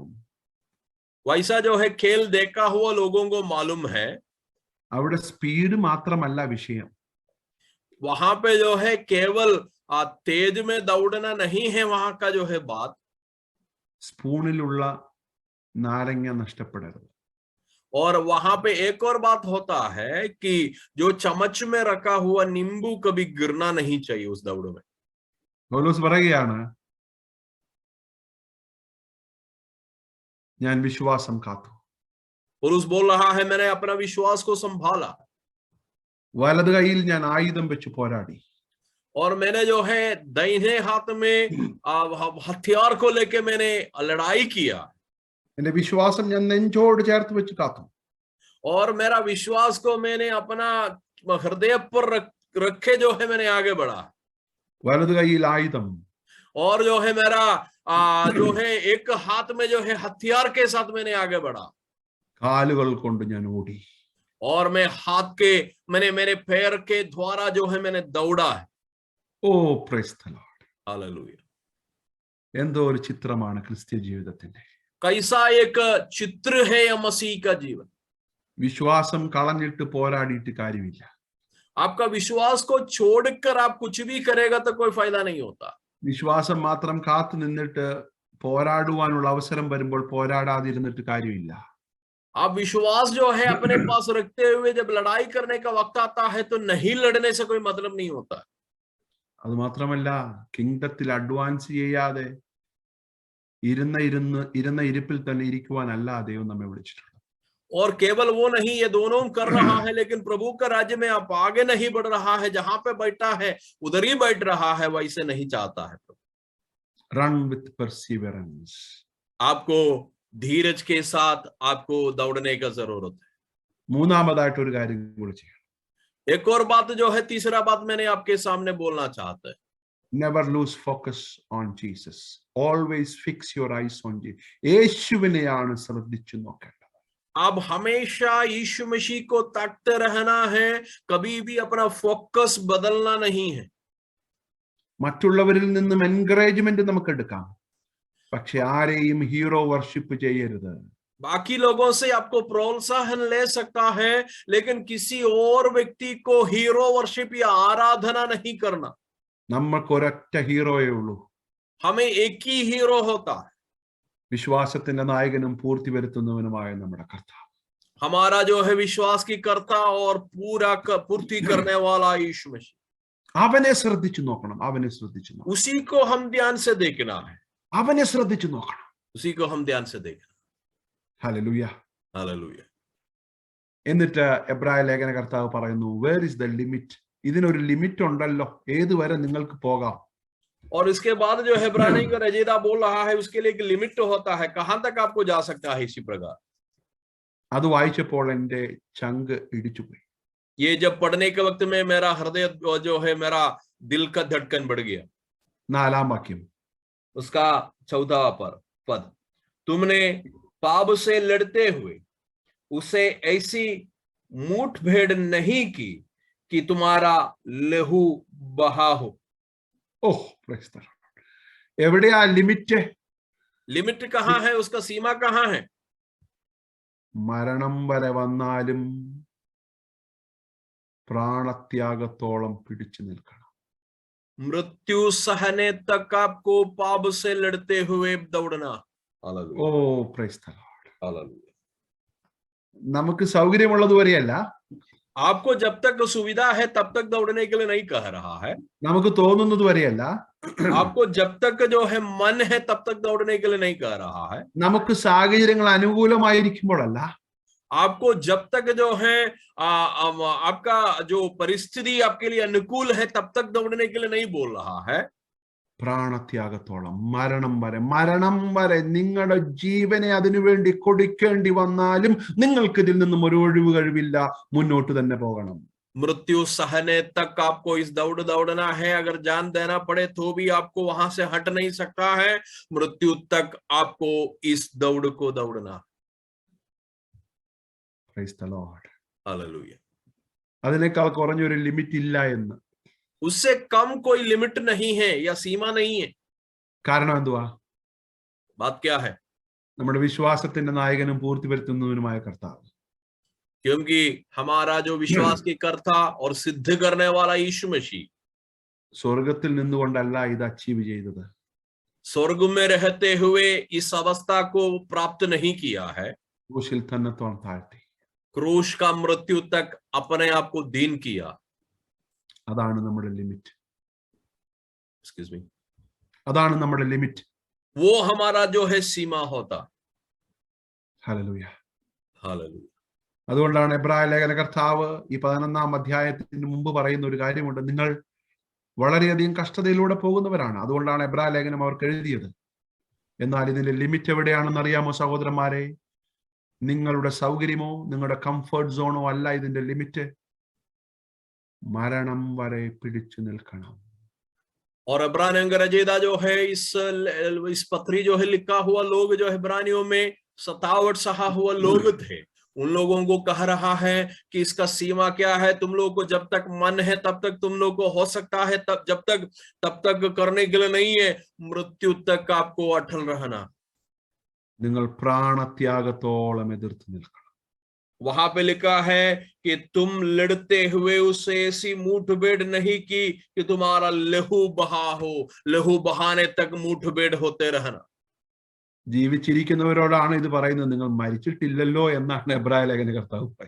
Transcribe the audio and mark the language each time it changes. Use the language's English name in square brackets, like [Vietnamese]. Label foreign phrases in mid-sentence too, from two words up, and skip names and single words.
[Hindi] वैसा जो है खेल देखा हुआ लोगों को मालूम है. [Malayalam] അവിടെ സ്പീഡ് മാത്രമല്ല വിഷയം. [Hindi] वहां पे जो है केवल तेज में दौड़ना नहीं है वहां का जो है बात. [Malayalam] സ്പൂണിലുള്ള നാരങ്ങ നഷ്ടപ്പെടരുത്. [Hindi] और वहां पे एक और बात होता है कि जो चम्मच में रखा हुआ नींबू कभी गिरना नहीं चाहिए उस दौड़ में. [Malayalam] പൗലോസ് പറയുകയാണ്, ഞാൻ വിശ്വാസം കാത്തു. [Hindi] पौलुस बोल रहा है मैंने अपना विश्वास को संभाला. [Malayalam] വലത് കൈയിൽ ഞാൻ ആയുധം വെച്ച് പോരാടി. [Hindi] और मैंने जो है दाहिने हाथ में हथियार को लेके मैंने लड़ाई किया. [Malayalam] എന്റെ വിശ്വാസം ഞാൻ നെഞ്ചോട് ചേർത്ത് വെച്ച് കാത്തു. [Hindi] और मेरा विश्वास को मैंने अपना हृदय पर रखे जो है मैंने आगे बढ़ा, [Malayalam] വലതു കൈയിൽ ആയുധം, [Hindi] और जो है मेरा जो है एक हाथ में जो है हथियार के साथ मैंने आगे बढ़ा, [Malayalam] കാലുകൾ കൊണ്ട് ഞാൻ ഓടി. [Hindi] और मैं हाथ के मैंने मेरे पैर के द्वारा जो है मैंने दौड़ा है. [English] O praise the Lord. [Hindi] हालेलुया. [Malayalam] എന്തോ ഒരു ചിത്രമാണ് ക്രിസ്ത്യ ജീവിതത്തിന്റെ. [Hindi] कैसा एक चित्र है या मसीह का जीवन. [Malayalam] വിശ്വാസം കളഞ്ഞിട്ട് പോരാടിയിട്ട് കാര്യമില്ല. [Hindi] आपका विश्वास को छोड़कर आप कुछ भी करेगा तो कोई फायदा नहीं होता. [Malayalam] വിശ്വാസം മാത്രം കാത്തു നിന്നിട്ട് പോരാടുവാനുള്ള അവസരം വരുമ്പോൾ പോരാടാതിരുന്നിട്ട് കാര്യമില്ല. [Hindi] आप विश्वास जो है अपने पास रखते हुए जब लड़ाई करने का वक्त आता है तो नहीं लड़ने से कोई मतलब नहीं होता. [Malayalam] അത് മാത്രമല്ല, കിങ്ഡത്തിൽ അഡ്വാൻസ് ചെയ്യാതെ ഇരുന്ന ഇരിപ്പിൽ തന്നെ ഇരിക്കുവാനല്ല ദൈവം നമ്മെ വിളിച്ചിട്ടുള്ളത്. [Hindi] और केवल वो नहीं, ये दोनों कर रहा है, लेकिन प्रभु का राज्य में आप आगे नहीं बढ़ रहा है, जहां पे बैठा है उधर ही बैठ रहा है, वैसे नहीं चाहता है प्रभु. [English] run with perseverance. [Hindi] आपको धीरज के साथ आपको दौड़ने का जरूरत है. [Malayalam] മൂന്നാമതായിട്ട് ഒരു കാര്യം കൂടി ചെയ്യണം. [Hindi] एक और बात जो है, तीसरा बात मैंने आपके सामने बोलना चाहता है. [English] Never lose focus on Jesus. Always fix your eyes on Jesus. [Malayalam] യേശുവിനെയാണ് ശ്രദ്ധിച്ചു നോക്കേണ്ടത്. [Hindi] अब हमेशा यीशु मसीह को ताकते रहना है, कभी भी अपना फोकस बदलना नहीं है. [Malayalam] മറ്റുള്ളവരിൽ നിന്നും എൻകറേജ്മെന്റ് നമുക്ക് എടുക്കാം, പക്ഷെ ആരെയും [English] hero worship [Malayalam] ചെയ്യരുത്. [Hindi] बाकी लोगों से आपको प्रोत्साहन ले सकता है, लेकिन किसी और व्यक्ति को [English] hero worship [Hindi] या आराधना नहीं करना. [Malayalam] നമ്മൾക്ക് ഒരൊറ്റ ഹീറോയേ ഉള്ളൂ. [Hindi] हमें एक ही हीरो होता है. [Malayalam] വിശ്വാസത്തിന്റെ നായകനും പൂർത്തി വരുത്തുന്നവനുമായ നമ്മുടെ കർത്താവ്. [Hindi] हमारा जो है विश्वास की कर्ता और पूरा पूर्ति करने वाला यीशु मसीह. [Malayalam] അവനെ ശ്രദ്ധിച്ചു നോക്കണം. അവനെ ശ്രദ്ധിച്ചു നോക്കണം. [Hindi] उसी को हम ध्यान से देखना है. [Malayalam] അവനെ ശ്രദ്ധിച്ചു നോക്കണം. [Hindi] उसी को हम ध्यान से देखना. [Malayalam] ഹല്ലേലൂയ. [Hindi] हालेलुया. [Malayalam] എന്നിട്ട് എബ്രായ ലേഖന കർത്താവ് പറയുന്നു, [English] where is the limit? [Malayalam] ഇതിനൊരു ലിമിറ്റ് ഉണ്ടല്ലോ, ഏതുവരെ നിങ്ങൾക്ക് പോകാം. [Hindi] और इसके बाद जो इब्रानी का रजीदा बोल रहा है, उसके लिए एक लिमिट होता है, कहां तक आपको जा सकता है. इसी प्रकार [Malayalam] അത് വായിച്ചപ്പോൾ എൻ്റെ ചങ്ക് ഇടിച്ചുപോയി. [Hindi] ये जब पढ़ने के वक्त में मेरा हृदय जो है, मेरा दिल का धड़कन बढ़ गया. [Malayalam] 4-ാം വാക്യം, [Hindi] उसका 14वां पद, तुमने पाप से लड़ते हुए उसे ऐसी मुठभेड़ नहीं की कि तुम्हारा लहू बहा हो. [English] Oh praise the Lord. [Malayalam] എവിടെയാ ലിമിറ്റ്? [Hindi] लिमिट कहां है, उसका सीमा कहां है? [Malayalam] മരണം വരെ വന്നാലും പ്രാണത്യാഗത്തോളം പിടിച്ചു നിൽക്കണം. [Hindi] मृत्यु सहने तक आपको पाप से लड़ते हुए दौड़ना. [English] O praise the Lord. [Hindi] हालेलुया. [Malayalam] നമുക്ക് സൗകര്യമുള്ളതുവരെയല്ല, [Hindi] आपको जब तक सुविधा है तब तक दौड़ने के लिए नहीं कह रहा है. [Malayalam] നമുക്ക് തോന്നുന്നത് വരെയല്ല, [Hindi] आपको जब तक जो है मन है तब तक दौड़ने के लिए नहीं कह रहा है. [Malayalam] നമുക്ക് സാഹചര്യങ്ങൾ അനുകൂലമായിരിക്കുമ്പോഴല്ല, [Hindi] आपको जब तक जो है आपका जो परिस्थिति आपके लिए अनुकूल है तब तक दौड़ने के लिए नहीं बोल रहा है. [Malayalam] പ്രാണത്യാഗത്തോളം, മരണം വരെ നിങ്ങളുടെ ജീവനെ അതിനുവേണ്ടി കൊടുക്കേണ്ടി വന്നാലും നിങ്ങൾക്ക് ഇതിൽ നിന്നും ഒരു ഒഴിവ് കഴിവില്ല, മുന്നോട്ട് തന്നെ പോകണം. [Hindi] मृत्यु सहने तक आपको इस दौड़ना है. अगर जान देना पड़े तो भी आपको वहां से हट नहीं सकता है. मृत्यु तक आपको इस दौड़ को दौड़ना. [English] Praise the Lord. [Hindi] हालेलुया. [Malayalam] അതിനേക്കാൾ കുറഞ്ഞൊരു ലിമിറ്റ് ഇല്ല എന്ന്. [Hindi] उससे कम कोई लिमिट नहीं है या सीमा नहीं है. [Malayalam] കാരണം എന്തുവാ? [Hindi] बात क्या है? [Malayalam] നമ്മുടെ വിശ്വാസത്തിന്റെ നായകനും പൂർത്തി വരുത്തുന്നവനുമായ കർത്താവ്. [Hindi] क्योंकि हमारा जो विश्वास की कर्ता और सिद्ध करने वाला यीशु मसीह [Malayalam] സ്വർഗത്തിൽ നിന്നുകൊണ്ടല്ല ഇത് അച്ചീവ് ചെയ്തത്. [Hindi] स्वर्ग में रहते हुए इस अवस्था को प्राप्त नहीं किया है. [Malayalam] ക്രൂശിൽ തന്നെത്തോളം താഴ്ത്തി. [Hindi] क्रूश का मृत्यु तक अपने आप को दीन किया. [Malayalam] അതാണ് നമ്മുടെ ലിമിറ്റ്. [English] excuse me. [Malayalam] അതാണ് നമ്മുടെ ലിമിറ്റ്. [Hindi] वो हमारा जो है सीमा होता. [Malayalam] ഹല്ലേലൂയ. [Hindi] हालेलुया. [Malayalam] അതുകൊണ്ടാണ് എബ്രായ ലേഖന കർത്താവ് ഈ 11-ാം അധ്യായത്തിന് മുമ്പ് പറയുന്ന ഒരു കാര്യമുണ്ട്, നിങ്ങൾ വളരെയധികം കഷ്ടതയിലൂടെ പോകുന്നവരാണ്. അതുകൊണ്ടാണ് എബ്രായ ലേഖനം അവർക്ക് എഴുതിയത്. എന്നാൽ ഇതിന്റെ ലിമിറ്റ് എവിടെയാണെന്ന് അറിയാമോ സഹോദരന്മാരെ? നിങ്ങളുടെ സൗകര്യമോ നിങ്ങളുടെ [English] comfort zone [Malayalam] അല്ല ഇതിന്റെ ലിമിറ്റ്. മരണം വരെ പിടിച്ചു നിൽക്കണം. [Hindi] और इब्रानियों का रजीदा जो है इस पत्री जो है लिखा हुआ लोग जो इब्रानियों में 57 सहा हुआ लोग थे, उन लोगों को कह रहा है कि इसका सीमा क्या है, तुम लोग को जब तक मन है तब तक तुम लोग को हो सकता है, तब तक करने के लिए नहीं है, मृत्यु तक आपको अटल रहना. [Malayalam] നിങ്ങൾ പ്രാണത്യാഗത്തോളം എതിർത്ത് നിൽക്കണം. [Hindi] वहां पे लिखा है कि तुम लड़ते हुए उससे ऐसी मुठभेड़ नहीं की कि तुम्हारा लहू बहा हो, लहू बहाने तक मुठभेड़ होते रहना. [Malayalam] ജീവിച്ചിരിക്കുന്നവരോടാണ് ഇത് പറയുന്നത്, നിങ്ങൾ മരിച്ചിട്ടില്ലല്ലോ എന്നാണ് എബ്രായ ലേഖന കർത്താവ് പറയുന്നത്.